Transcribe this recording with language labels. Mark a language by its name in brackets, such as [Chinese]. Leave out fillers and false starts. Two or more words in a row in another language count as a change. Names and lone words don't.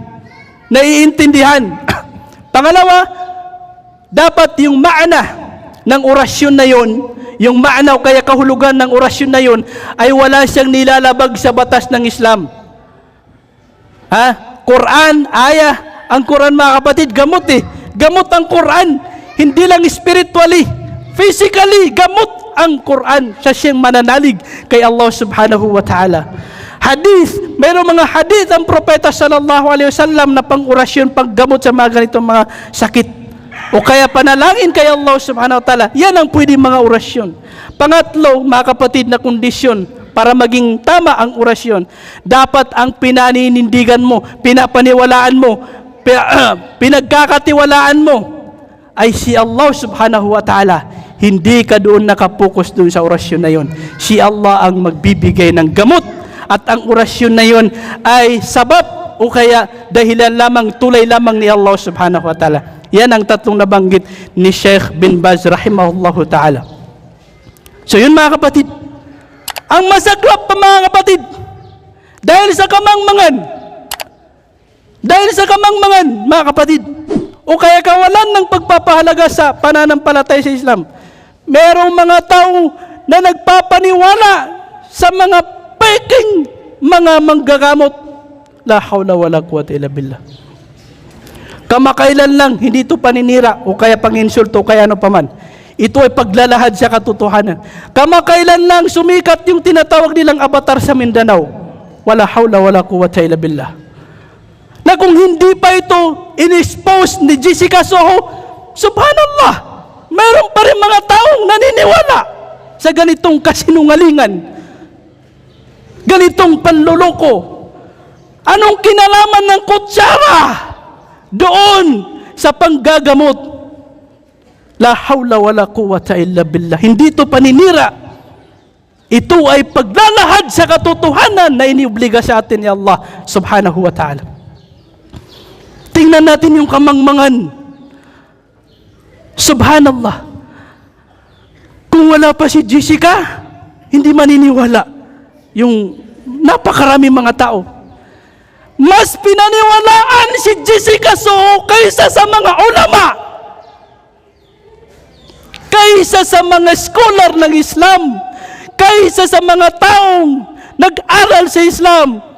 [Filipino] Pangalawa, dapat yung maana ng orasyon na yon, yung maana o kaya kahulugan ng orasyon na yon, ay wala siyang nilalabag sa batas ng Islam. Quran, ayah. Ang Quran mga kapatid, gamot Gamot ang Quran. Hindi lang spiritually, physically, gamot ang Quran. Siya siyang mananalig kay Allah [Arabic] سبحانه وتعالى. [Filipino] Hadith, mayroong mga hadith ang propeta [Arabic] صلى الله عليه وسلم [Filipino] na pang-orasyon, paggamot sa mga ganitong mga sakit. O kaya panalangin kay Allah [Arabic] سبحانه وتعالى. [Filipino] Yan ang pwede mga orasyon. Pangatlo, mga kapatid, na kondisyon para maging tama ang orasyon, dapat ang pinaninindigan mo, pinapaniwalaan mo, pinagkakatiwalaan mo ay si Allah [Arabic] سبحانه وتعالى. [Filipino] Hindi ka doon nakapokus doon sa orasyon na yon. Si Allah ang magbibigay ng gamot, at ang orasyon na yon ay sabab o kaya dahilan lamang, tulay lamang ni Allah [Arabic] سبحانه وتعالى. [Filipino] Yan ang tatlong nabanggit ni Sheikh bin Baz [Arabic] رحمه الله تعالى. [Filipino] So yun mga kapatid, ang masaklap pa mga kapatid, dahil sa kamangmangan, mga kapatid, o kaya kawalan ng pagpapahalaga sa pananampalataya sa Islam, merong mga tao na nagpapaniwala sa mga peking mga manggagamot. [Arabic] لا حول ولا قوة إلا بالله. [Filipino] Kamakailan lang, hindi ito paninira o kaya panginsulto o kaya ano paman. Ito ay paglalahad sa katotohanan. Kamakailan lang sumikat yung tinatawag nilang avatar sa Mindanao. [Arabic] ولا حول ولا قوة إلا بالله. [Filipino] Na kung hindi pa ito in-expose ni Jessica Soho, subhanallah, mayroon pa rin mga taong naniniwala sa ganitong kasinungalingan, ganitong panluloko. Anong kinalaman ng kutsara doon sa panggagamot? [Arabic] لا حول ولا قوة إلا بالله. [Filipino] Hindi ito paninira. Ito ay paglalahad sa katotohanan na iniubliga sa atin ni Allah [Arabic] سبحانه وتعالى. [Filipino] Tingnan natin yung kamangmangan. Subhanallah. Kung wala pa si Jessica, hindi maniniwala yung napakarami mga tao. Mas pinaniwalaan si Jessica Soho kaysa sa mga ulama, kaysa sa mga scholar ng Islam, kaysa sa mga taong nag-aral sa Islam.